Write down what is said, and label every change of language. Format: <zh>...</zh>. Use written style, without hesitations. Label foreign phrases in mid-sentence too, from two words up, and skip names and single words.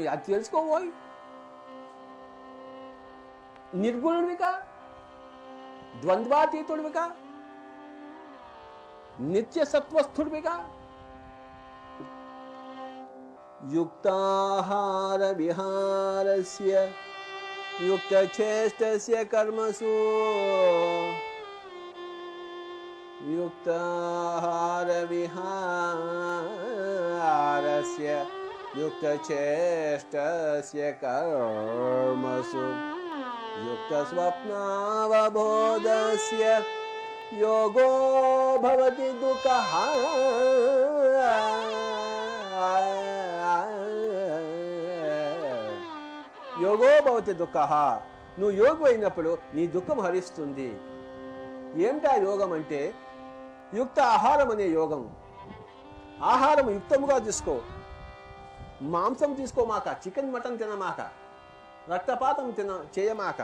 <te>అది తెలుసుకోబోయి నిర్గుణుడివికా, ద్వంద్వాతీతుడివికా, నిత్య సత్వస్థుడివికా.</te> <sa>యుక్తాహార విహారస్య युक्तचेष्टस्य कर्मसु युक्ताहारविहारस्य युक्तचेष्टस्य कर्मसु युक्तस्वप्नावबोधस्य योगो भवति दुःखः యోగో భవతి దుఃఖః.</sa> <te>నువ్వు యోగి అయినప్పుడు నీ దుఃఖం హరిస్తుంది. ఏమిటా యోగం అంటే యుక్త ఆహారం అనే యోగం. ఆహారం యుక్తముగా తీసుకో. మాంసం తీసుకోమాక,</te> <en>chicken mutton</en> <te>తినమాక, రక్తపాతం చేయమాక.</te>